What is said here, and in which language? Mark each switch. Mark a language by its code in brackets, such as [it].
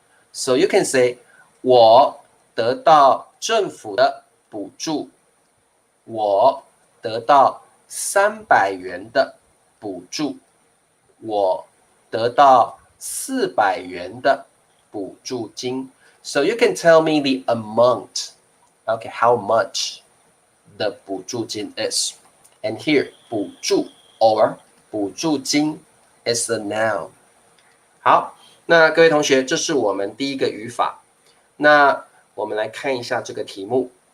[en] So you can say, [zh] 我得到政府的补助，我得到300元的补助，我得到400元的补助金。 [en] So you can tell me the amount. Okay, how much the 补助金 is. And here, 补助 or 补助金 is the noun. [zh] 好，那各位同学，这是我们第一个语法。那我们来看一下这个题目。